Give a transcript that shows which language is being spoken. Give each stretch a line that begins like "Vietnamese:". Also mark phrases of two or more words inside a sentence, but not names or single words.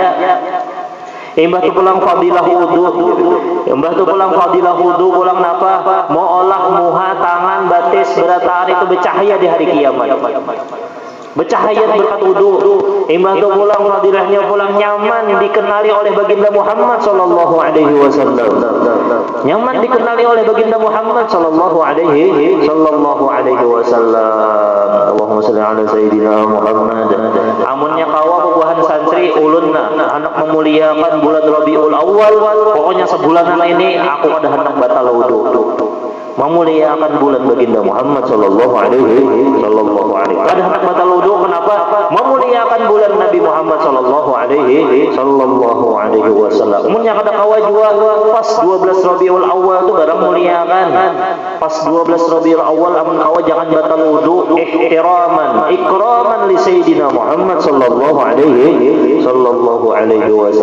Banjar: Imbah tu pulang fadilah wudu, pulang napa? Mau olah muha, tangan, batis, berataan itu bercahaya di hari kiamat. Bercahaya berkat wudu. Imbah tu pulang fadilahnya pulang nyaman dikenali oleh baginda Muhammad
Arabic: صلى الله عليه وسلم.
Indonesian: Nyaman dikenali oleh baginda Muhammad
Arabic: صلى الله عليه وسلم. اللهم صلِّ على سيدنا محمد.
Banjar: Amunnya kawa bubuhan santri ulunna anak memuliakan bulan Rabiul Awal.
Indonesian: Pokoknya sebulanan ini aku ada hendak batal wudu. Memuliakan bulan baginda Muhammad
Arabic: صلى الله عليه وسلم.
Indonesian: Ada hendak batal wudu kenapa? Memuliakan bulan Nabi Muhammad
Arabic: صلى الله عليه وسلم.
Banjar: Munnya kada kawa jua pas 12 Rabiul Awal itu barang muliakan. Pas 12 Rabiul Awal amun kawa jangan batal wudu
Arabic: إكرامًا لسيدنا محمد صلى الله عليه وسلم.